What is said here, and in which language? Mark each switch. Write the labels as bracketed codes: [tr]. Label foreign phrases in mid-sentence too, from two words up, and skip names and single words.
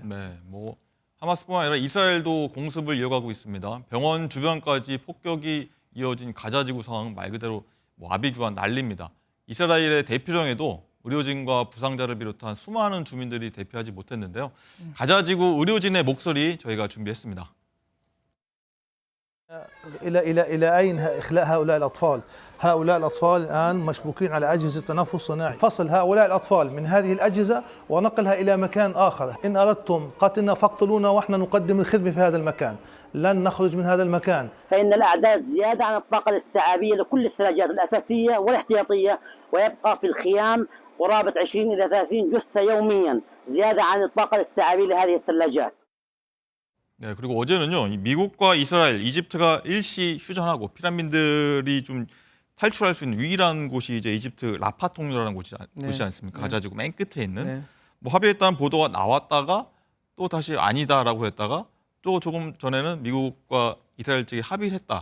[ko] 네, 뭐 하마스뿐만 아니라 이스라엘도 공습을 이어가고 있습니다. 병원 주변까지 폭격이 이어진 가자 지구 상황은 말 그대로 아비규환 난리입니다. 이스라엘의 대피령에도 의료진과 부상자를 비롯한 수많은 주민들이 대피하지 못했는데요. 가자 지구 의료진의 목소리 저희가 준비했습니다. [ar] إلى أين إخلاء هؤلاء الأطفال؟ هؤلاء الأطفال الآن مشبوكين على أجهزة تنفس صناعي. فصل هؤلاء الأطفال من هذه الأجهزة ونقلها إلى مكان آخر. إن أردتم قتلنا فاقتلونا وإحنا نقدم الخدمة في هذا المكان. لن نخرج من هذا المكان. فإن الأعداد زيادة عن الطاقة الاستيعابية لكل الثلاجات الأساسية والاحتياطية ويبقى في الخيام قرابة 20 إلى 30 جثة يوميا زيادة عن الطاقة الاستيعابية لهذه الثلاجات. [ko] 네, 그리고 어제는요, 미국과 이스라엘, 이집트가 일시 휴전하고 피난민들이 좀 탈출할 수 있는 유일한 곳이 이제 이집트 라파 통로라는 곳이 않습니까? 가자 지구 맨 끝에 있는. 네. 뭐 합의했다는 보도가 나왔다가 또 다시 아니다라고 했다가 또 조금 전에는 미국과 이스라엘 측이 합의를 했다.